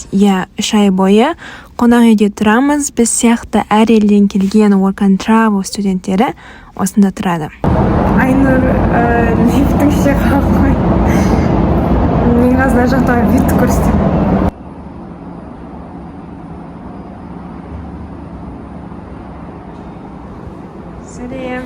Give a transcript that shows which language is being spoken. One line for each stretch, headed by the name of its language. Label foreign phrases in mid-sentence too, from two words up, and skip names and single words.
Kazakh: 3 ай бойы қонақ үйде тұрамыз. Біз сияқты әр елден келген
English: work and travel
Kazakh: студенттері осында тұрады. Айнұр лифттің ішінде қалып қой. Мен қазір жақтағы витті көрсетем. Сәлем.